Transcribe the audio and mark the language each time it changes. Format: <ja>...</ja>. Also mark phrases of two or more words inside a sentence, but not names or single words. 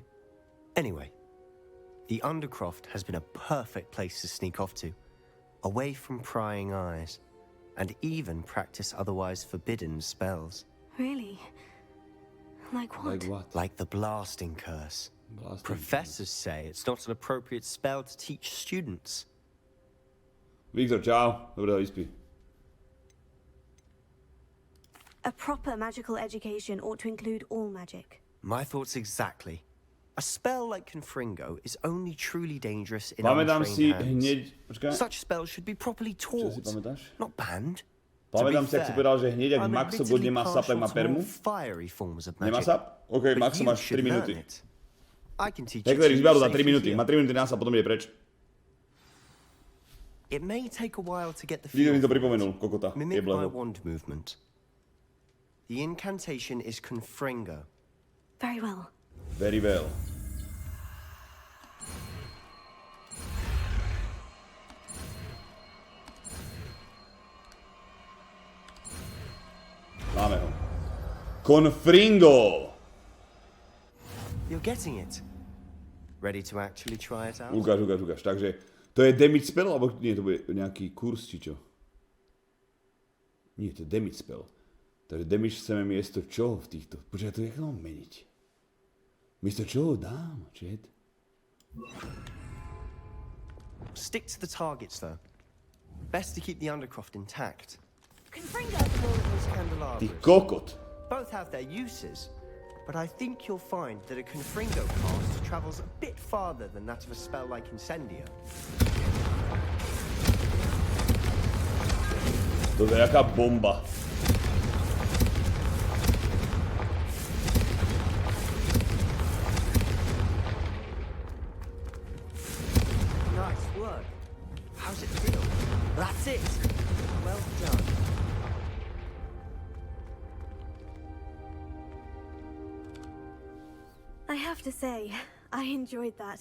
<en>Anyway, the Undercroft has been a perfect place to sneak off to, away from prying eyes, and even practice otherwise forbidden spells. Really? Like what? Like what? Like the blasting curse. Blasting Professors say it's not an appropriate spell to teach students.</en> <sk>Viktor, čau. Dobre, vyspí.</sk> <en>A proper magical education ought to include all magic. My thoughts exactly. A spell like Confringo is only truly dangerous in</en> <sk>Pamätám si</sk> <en>untrained</en> <sk>hneď...</sk> <en>hands.</en> <sk>Počkaj.</sk> <en>Such spells should be properly</en> <sk>Čo si</sk> <en>taught,</en> <sk>pamätáš?</sk> <en>not banned.</en> <sk>Pamätám si, ak si povedal, že hneď, ak</sk> <en>I'm</en> <sk>Maxo</sk> <en>admittedly</en> <sk>bude má sap, tak má</sk> <en>partial to</en> <sk>permu.</sk> <en>more fiery forms of</en> <sk>Nemá</sk> <en>magic,</en> <sk>sap? OK,</sk> <en>but</en> <sk>Maxo</sk> <en>you</en> <sk>máš</sk> <en>should</en> <sk>3 minúty.</sk> <en>learn it. I can teach</en> <sk>Hekler</sk> <en>it to</en> <sk>zbiaru</sk> <en>you</en> <sk>za 3</sk> <en>safely</en> <sk>minúty.</sk> <en>here.</en> <sk>Má 3 minúty nás a potom ide preč.</sk> <en>It may take a while to get the</en> <sk>Nikto mi</sk> <en>feel to for</en> <sk>pripomenul,</sk> <en>it.</en> <sk>kokota.</sk> <en>Mimic my</en> <sk>Jebleho.</sk> <en>wand movement. The incantation is Confringo. Very well. Very well.</en> <sk>Máme ho.</sk> <en>Confringo! You're getting it. Ready to actually try it out?</en> <sk>Ukáž. Takže to je</sk> <en>damage spell,</en> <sk>alebo nie, to bude nejaký kurz, či čo? Nie, to je</sk> <en>damage spell.</en> <sk>Takže damage chceme miesto čoho v týchto? Počkaj, to je jak mám meniť? Miesto čoho dám, chat?</sk> <en>Stick to the targets, though. Best to keep the Undercroft intact. Confringo! Those</en> <sk>Ty</sk> <en>candelabras.</en> <sk>kokot.</sk> <en>Both have their uses, but I think you'll find that a Confringo cast travels a bit farther than that of a spell like Incendio.</en> <sk>To je jaká bomba.</sk> <en>Nice work. How's it feel? That's it. Well done. I have to say, I enjoyed that.</en>